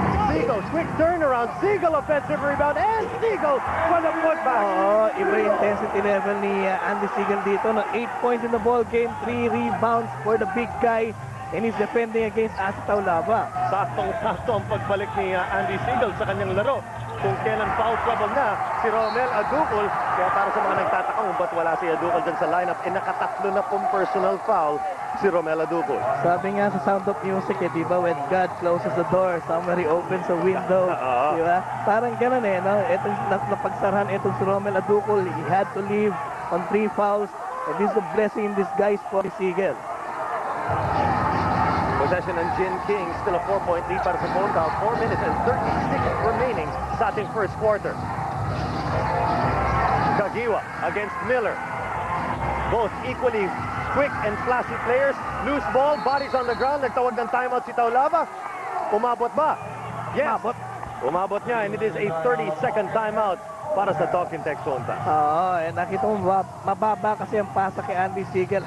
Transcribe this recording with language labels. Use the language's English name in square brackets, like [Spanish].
[English] Siegel, quick turnaround. Siegel, offensive rebound, and Siegel for the putback. [Filipino] Oo, iba yung intensity level ni Andy Siegel dito. No? [English] 8 points in the ball game, 3 rebounds for the big guy, and he's defending against Asi Taulava. [Filipino] Saktong-sakto ang pagbalik ni Andy Siegel sa kanyang laro. Kung kailan foul trouble na si Romel Adukol. Kaya para sa mga nagtataka kung ba't wala si Adukol dyan sa lineup, nakatatlo na pong personal foul si Romel Adukol. Sabi nga sa Sound of Music, di ba, [English] when God closes the door, somebody opens a window. [Filipino] Di ba? Parang ganun eh, no? Itong napagsarahan, itong si [English] Romel Adukol, he had to leave on 3 fouls. And this is a blessing in disguise for Siegel. Possession ng Gin King, still a 4-point lead para sa Bontal. 4 minutes and 36 remaining sa ating first quarter. Kagiwa against Miller. Both equally quick and flashy players. Loose ball, bodies on the ground. [Filipino] Nagtawag ng timeout si Taulava. Umabot ba? [English] Yes. [Filipino] Umabot niya, [English] and it is a 30-second timeout para sa Talking Tech Phone Pass. [Filipino] Oo, nakita mo mababa kasi ang pasa kay Andy Siegel.